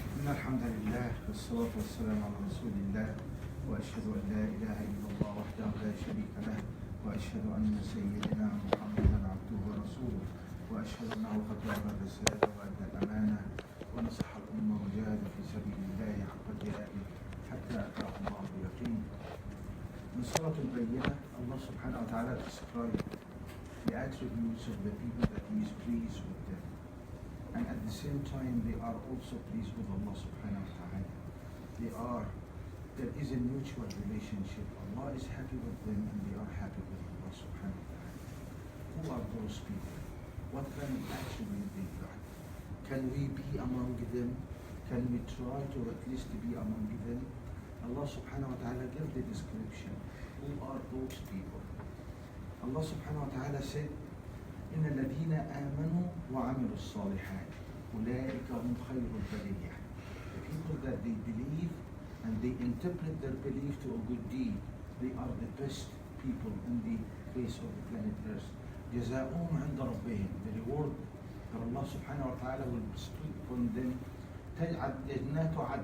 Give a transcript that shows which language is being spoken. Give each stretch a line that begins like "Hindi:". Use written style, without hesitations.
Arabic: الحمد لله والصلاة والسلام على رسول الله وأشهد أن لا إله إلا الله وحده لا شريك له وأشهد أن سيدنا محمدا عبده ورسوله وأشهد أنه قد بلغ الرسالة وأدى الأمانة ونصح الأمة وجاهد في سبيل الله حق جهاده حتى أتاه الله اليقين. من سورة البينة
English: Allah subhanahu wa ta'ala described the attributes of the people that He is pleased with them. And at the same time, they are also pleased with Allah subhanahu wa ta'ala. There is a mutual relationship. Allah is happy with them and they are happy with Allah subhanahu wa ta'ala. Who are those people? What kind of attribute they got? Can we be among them? Can we try to at least be among them? Allah subhanahu wa ta'ala gave the description. Who are those people?
Arabic: Allah subhanahu wa ta'ala said, إن الذين آمنوا وعملوا الصالحات أولئك هم خير البرية.
English: The people that they believe and they interpret their belief to a good deed, they are the best people in the face of the planet Earth.
Arabic: جزاؤهم عند ربهم.
English: The reward that Allah subhanahu wa ta'ala will bestow upon them.
Arabic: تجعل جنات عدن.